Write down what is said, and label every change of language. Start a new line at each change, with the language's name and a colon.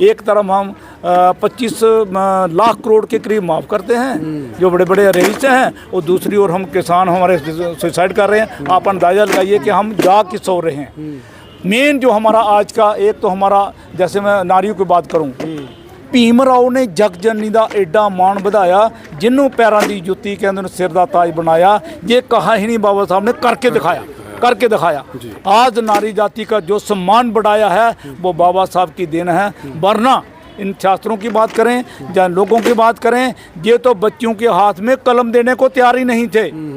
Hindi: एक तरफ हम 25 लाख करोड़ के करीब माफ़ करते हैं जो बड़े बड़े रईस हैं, और दूसरी ओर हम किसान हमारे सुसाइड कर रहे हैं। आप अंदाज़ा लगाइए कि हम जा किस हो रहे हैं। मेन जो हमारा आज का, एक तो हमारा, जैसे मैं नारियों की बात करूं,
Punjabi: ਭੀਮ ਰਾਓ ਨੇ ਜਗ ਜਨਨੀ ਦਾ ਐਡਾ ਮਾਣ ਵਧਾਇਆ, ਜਿਹਨੂੰ ਪੈਰਾਂ ਦੀ ਜੁੱਤੀ ਕਹਿੰਦੇ ਨੇ ਸਿਰ ਦਾ ਤਾਜ ਬਣਾਇਆ।
Hindi: ये कहा ही नहीं, बाबा साहब ने करके दिखाया। आज नारी जाति का जो सम्मान बढ़ाया है वो बाबा साहब की देन है। वरना इन शास्त्रों की बात करें या लोगों की बात करें, ये तो बच्चों के हाथ में कलम देने को तैयार ही नहीं थे।